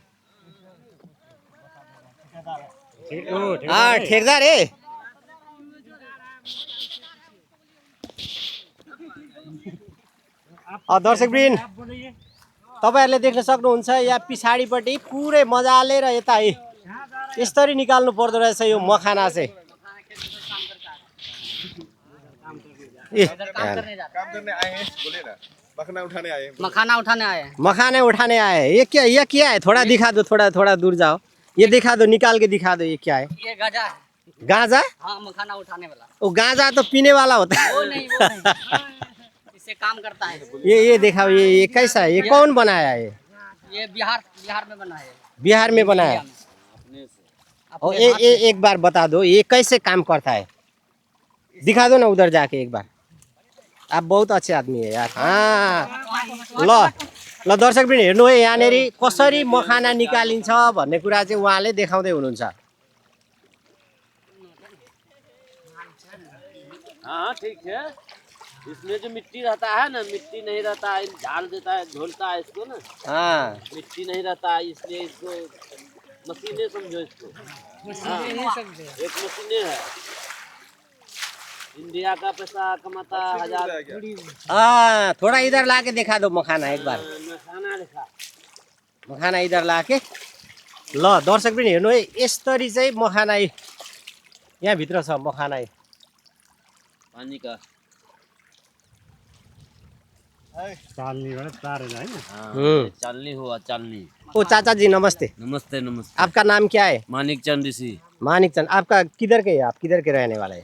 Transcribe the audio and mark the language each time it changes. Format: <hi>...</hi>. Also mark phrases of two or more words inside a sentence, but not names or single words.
<hi>ठेकदार है।</hi> <ne>दर्शकवृन्द, तपाईँहरूले देख्न सक्नुहुन्छ यहाँ पछाडिपट्टि पुरै मजाले र यता यसरी निकाल्नु पर्दो रहेछ यो मखाना चाहिँ।</ne> <hi>मखाना उठाने आए। ये क्या है, थोड़ा दिखा दो, थोड़ा दूर जाओ, ये दिखा दो, निकाल के दिखा दो। ये क्या है? ये गाजा। गाजा? हाँ, मखाना उठाने वाला। वो गाजा तो पीने वाला होता है। वो नहीं इससे काम करता है। ये दिखाओ, ये कैसा है, ये कौन बनाया है? ये बिहार में बना है। बिहार में बनाया। और एक बार बता दो ये कैसे काम करता है, दिखा दो ना उधर जाके एक बार। आप बहुत अच्छे आदमी है यार।</hi> <ne>हाँ ल दर्शक पनि हेर्नु है, यहाँनिर कसरी मखाना निकालिन्छ भन्ने कुरा चाहिँ उहाँले देखाउँदै हुनुहुन्छ।</ne> <hi>हाँ ठीक है, इसमें जो मिट्टी रहता है ना, मिट्टी नहीं रहता है, झाड़ देता है, झोलता है इसको ना। हाँ, मिट्टी नहीं रहता है, इसलिए इसको मशीनें समझो इसको। हाँ, एक मशीनें है। इंडिया का पैसा कमाता 1000। हाँ, थोड़ा इधर लाके दिखा दो मखाना एक बार। मखाना दिखा, मखाना इधर लाके।</hi> <ne>ल दर्शक पनि हेर्नु है, यसरी चाहिँ मखाना यहाँ भित्र छ मखाना।</ne> <hi>पानी का चालनी हुआ, चालनी। ओ चाचा जी नमस्ते। नमस्ते नमस्ते। आपका नाम क्या है? मानिक चंद ऋषि। मानिक चंद। आपका किधर के है, आप किधर के रहने वाले हैं?</hi>